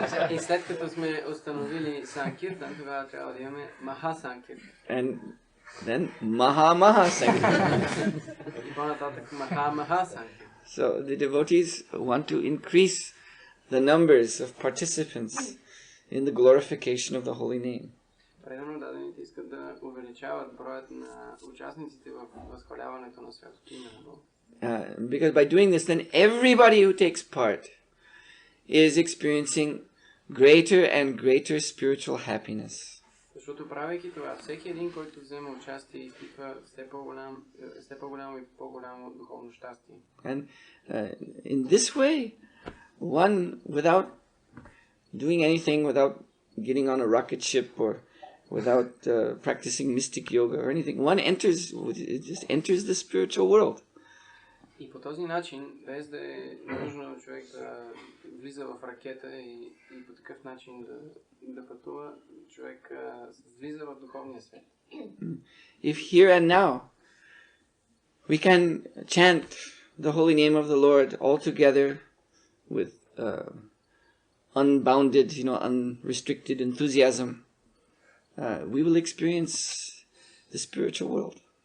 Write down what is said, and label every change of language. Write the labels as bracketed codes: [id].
[bg] И след като сме установили санкиртан, тогава трябва да имаме Маха Санкиртан. [en] And then Maha Sankirtan. [bg] И по-нататък Маха Санкиртан. [en] So the devotees want to increase the numbers of participants in the glorification of the holy name. [bg] Предано дадените искат да увеличават броят на участниците в възхваляването на святото име на Бога. [en] Because by doing this, then everybody who takes part is experiencing greater and greater spiritual happiness. [bg] Защото правейки това, всеки един, който взема участие, изпитва все по-голямо и по-голямо духовно щастие. [en] And in this way, one, without doing anything, without getting on a rocket ship or without practicing mystic yoga or anything, one just enters the spiritual world. [bg] И по този начин, без да е нужно човек да влиза в ракета и по такъв начин да пътува, човек влиза в духовния свят. [en] If here and now we can chant the holy name of the Lord all together with unbounded, unrestricted enthusiasm, we will experience the spiritual world.